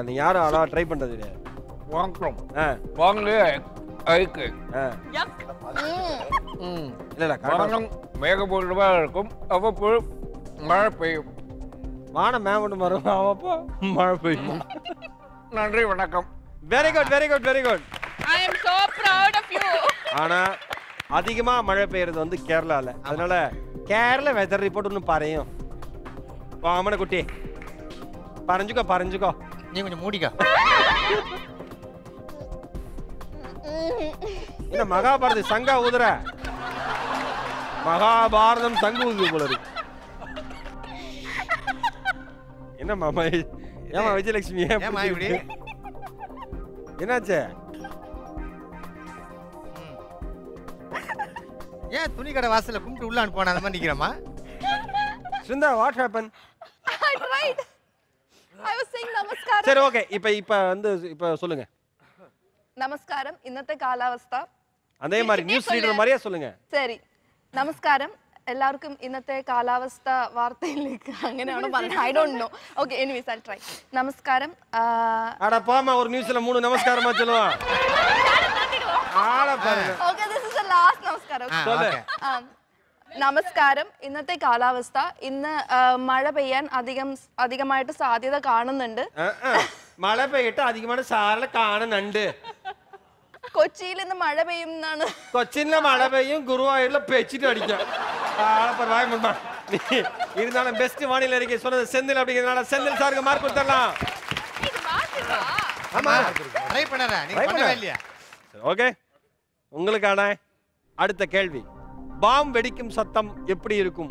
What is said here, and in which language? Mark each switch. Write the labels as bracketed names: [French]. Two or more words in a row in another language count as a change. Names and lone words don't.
[Tamil] நீ யாரும் அவ்வளவா ட்ரை பண்றது இல்ல. இல்ல மேகமூட்டமா இருக்கும், அவ்வப்போது மழை பெய்யும். வானம் மேகமூட்டம் வரும், அவ்வப்போ மழை பெய்யும். நன்றி வணக்கம். [English] very good very good very good. I am so proud of you. [Tamil] ஆனா அதிகமா மழை பெய்யறது வந்து கேரளால. அதனால கேரள [English] weather report [Tamil] ஒன்னு பாருங்க. வாமன குட்டி பறஞ்சுக்கோ. நீ கொஞ்சம் மூடிக்கா. என்ன மகாபாரதம் சங்கா ஊதுற? மகாபாரதம் சங்கு ஊதுது போல இருக்கு. என்ன மாமா? ஏமா விஜயலட்சுமி ஏமா இப்படி? என்னாச்சு? ஏன் துணி கடை வாசல்ல கும்பிட்டு உள்ளான்னு போன அந்த மாதிரி நிக்கிறமா? சுந்தா [English] what happen? I tried. I was saying namaskaram. [Tamil] சரி ஓகே. இப்போ சொல்லுங்க. [Malayalam] നമസ്കാരം. ഇന്നത്തെ കാലാവസ്ഥ [Tamil] அதே மாதிரி [English] news reader [Tamil] மாதிரியே சொல்லுங்க. சரி. நமஸ்காரம். [Malayalam] എല്ലാവർക്കും ഇന്നത്തെ കാലാവസ്ഥ വാർത്തയിലേക്ക് അങ്ങനെയാണോ പറയുന്നത്? [English] I don't know. Okay, anyways, I'll try. [Malayalam] നമസ്കാരം. [Tamil] அட போமா ஒரு நியூஸ்ல 3 நமஸ்காரமா சொல்லுவான். ஆள பாருங்க. [English] Okay, this is the last നമസ്കാരം. [Tamil] சொல்லு. [Malayalam] നമസ്കാരം. ഇന്നത്തെ കാലാവസ്ഥ ഇന്ന് മഴ പെയ്യാൻ അധികമായിട്ട് സാധ്യത കാണുന്നുണ്ട്. മഴ പെയ്യിട്ട് അധികമായിട്ട് സാധ്യത കാണുന്നുണ്ട്. കൊച്ചിയിൽ ഇന്ന് മഴ പെയ്യുമെന്നാണ്. കൊച്ചിയിലെ മഴ പെയ്യും, ഗുരുവായൂരിലെ പെച്ചിട്ട് അടിക്കാം. [Tamil] இருந்தாலும் பெஸ்ட் வானிலை அறிக்கை சொன்னது செந்தில் அப்படிங்கிறதுனால செந்தில் சாருக்கு மார்க் கொடுத்துடலாம். ஆமா ட்ரை பண்ணறா நீ பண்ணவே இல்லையா? ஓகே, உங்களுக்கான அடுத்த கேள்வி. பாம் வெடிக்கும் சத்தம் எப்படி இருக்கும்?